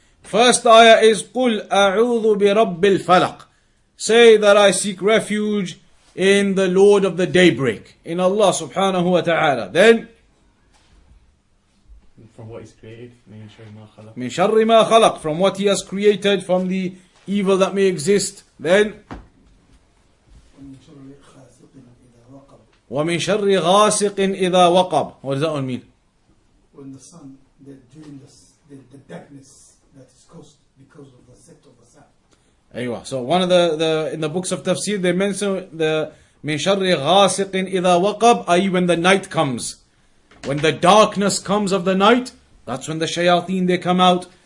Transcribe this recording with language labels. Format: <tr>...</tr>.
<en>First ayah is</en> <ar>قُلْ أَعُوذُ بِرَبِّ الْفَلَقِ.</ar> <en>Say that I seek refuge in the Lord of the daybreak, in Allah subhanahu wa ta'ala. Then, from what He's created,</en> <ar>مِن شَرِّ مَا خَلَقَ,</ar> <en>from what He has created, from the evil that may exist. Then,</en> <ar>وَمِن شَرِّ غَاسِقٍ إِذَا وَقَبَ.</ar> <en>What does that one mean? When the sun, during the darkness that is caused because of the set of the sun.</en> <ar>Aywa.</ar> <en>So one of the in the books of tafsir they mention the</en> <ar>مِن شَرِّ غَاسِقٍ إِذَا وَقَبَ,</ar> <en>i.e. when the night comes. When the darkness comes of the night, that's when the shayateen they come out.</en>